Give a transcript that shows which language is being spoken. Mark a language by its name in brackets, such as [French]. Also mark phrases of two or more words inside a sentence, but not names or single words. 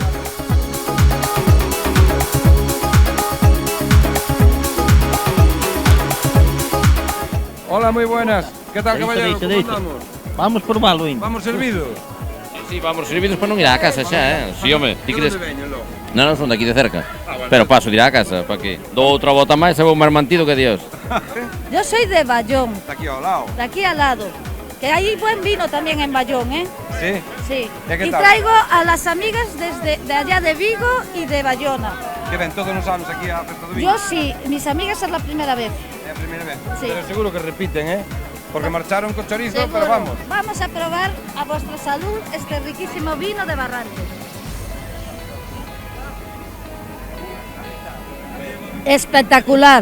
[Spanish] Hola, moi buenas. Que tal, caballero? Como andamos? Vamos por malo, hein? Vamos servidos? [Galician] Sí, vamos servidos para non ir á casa xa, Si, home, ti crees? Veño, Non, son de aquí de cerca. Pero paso de ir á casa, para que dou outra volta máis e vou máis mantido que Dios. [Spanish] Yo soy de Bayón. [Galician] De aquí ao lado. [Spanish] De aquí al lado. Que hay buen vino también en Bayón, ¿eh? Sí. Sí. ¿Y y traigo a las amigas desde de allá de Vigo y de Bayona. [Galician] Que ven todos os anos aquí á festa do Vigo? [Spanish] Yo sí, mis amigas es la primera vez. [Galician] É a primeira vez. [Spanish] Sí. [Galician] Pero seguro que repiten, Porque marcharon con chorizo, Seguro. pero vamos. [Spanish] Vamos a probar a vuestra salud este riquísimo vino de Barrantes. Espectacular.